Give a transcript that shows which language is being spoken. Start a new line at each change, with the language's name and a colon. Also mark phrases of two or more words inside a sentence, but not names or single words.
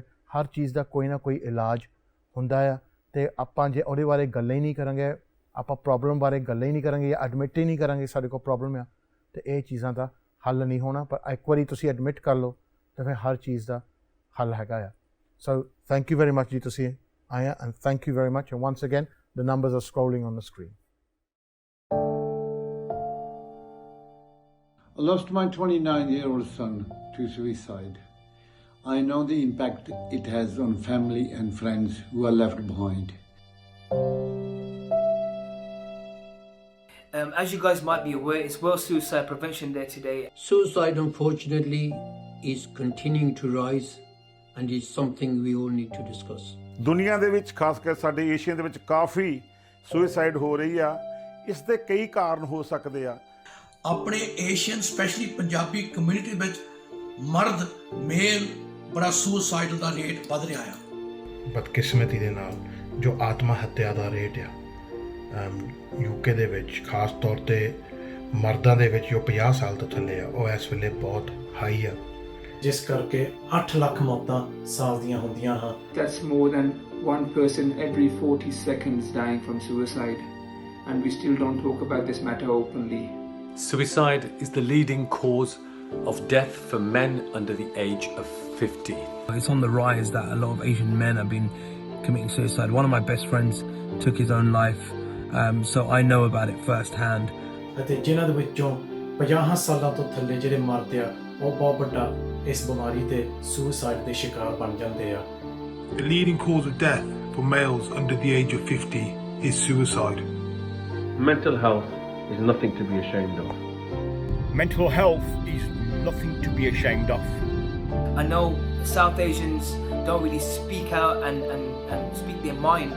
Punjabi: ਹਰ ਚੀਜ਼ ਦਾ ਕੋਈ ਨਾ ਕੋਈ ਇਲਾਜ ਹੁੰਦਾ ਆ ਅਤੇ ਆਪਾਂ ਜੇ ਉਹਦੇ ਬਾਰੇ ਗੱਲਾਂ ਹੀ ਨਹੀਂ ਕਰਾਂਗੇ, ਆਪਾਂ ਪ੍ਰੋਬਲਮ ਬਾਰੇ ਗੱਲਾਂ ਹੀ ਨਹੀਂ ਕਰਾਂਗੇ ਜਾਂ ਐਡਮਿਟ ਹੀ ਨਹੀਂ ਕਰਾਂਗੇ ਸਾਡੇ ਕੋਲ ਪ੍ਰੋਬਲਮ ਆ, ਅਤੇ ਇਹ ਚੀਜ਼ਾਂ ਦਾ ਹੱਲ ਨਹੀਂ ਹੋਣਾ। ਪਰ ਇੱਕ ਵਾਰੀ ਤੁਸੀਂ ਐਡਮਿਟ ਕਰ ਲਓ ਤਾਂ ਫਿਰ ਹਰ ਚੀਜ਼ ਦਾ ਹੱਲ ਹੈਗਾ ਆ।
English: So thank you very much
Punjabi: ਜੀ ਤੁਸੀਂ ਆਏ ਆ
English: and thank you very much and once again the numbers are scrolling on the screen. I lost my 29-year-old son to suicide. I know the impact it has on family and friends who are left behind. As you guys might be aware, it's World Suicide Prevention Day today. Suicide, unfortunately, is continuing to rise and is something we all need to discuss.
Punjabi: ਦੁਨੀਆ ਦੇ ਵਿੱਚ ਖਾਸ ਕਰ ਸਾਡੇ ਏਸ਼ੀਆ ਦੇ ਵਿੱਚ ਕਾਫੀ ਸੁਸਾਈਡ ਹੋ ਰਹੀ ਆ। ਇਸ ਦੇ ਕਈ ਕਾਰਨ ਹੋ ਸਕਦੇ ਆ। ਆਪਣੇ
English: Asian specially Punjabi community
Punjabi: ਵਿੱਚ ਮਰਦ ਮੇਲ ਬੜਾ ਸੁਸਾਈਡ ਦਾ ਰੇਟ ਵੱਧ ਰਿਹਾ ਆ। ਬਦਕਿਸਮਤੀ ਦੇ ਨਾਲ ਜੋ ਆਤਮਾ ਹੱਤਿਆ ਦਾ ਰੇਟ ਆ UK ਦੇ ਵਿੱਚ ਖਾਸ ਤੌਰ 'ਤੇ ਮਰਦਾਂ ਦੇ ਵਿੱਚ ਜੋ 50 ਸਾਲ ਤੋਂ ਥੱਲੇ ਆ ਉਹ ਇਸ ਵੇਲੇ ਬਹੁਤ ਹਾਈ ਆ, ਜਿਸ ਕਰਕੇ 8 ਲੱਖ ਮੌਤਾਂ ਸਾਲ ਦੀਆਂ ਹੁੰਦੀਆਂ ਹਨ।
English: That's more than one person every 40 seconds dying from suicide, and we still don't talk about this matter openly. Suicide is the leading cause of death for men under the age of 50. It's on the rise that a lot of Asian men have been committing suicide. One of my best friends took his own life, so I know about it firsthand.
Punjabi: ਅਤੇ ਜਿਨ੍ਹਾਂ ਦੇ ਵਿੱਚੋਂ 50 ਸਾਲਾਂ ਤੋਂ ਥੱਲੇ ਜਿਹੜੇ ਮਰਦੇ ਆ ਉਹ ਬਹੁਤ ਵੱਡਾ ਇਸ ਬਿਮਾਰੀ ਤੇ ਸੁਸਾਈਡ ਦੇ ਸ਼ਿਕਾਰ ਬਣ ਜਾਂਦੇ ਆ।
English: The leading cause of death for males under the age of 50 is suicide. Mental health is nothing to be ashamed of. Mental health is nothing to be ashamed of. I know South Asians don't really speak out and speak their mind.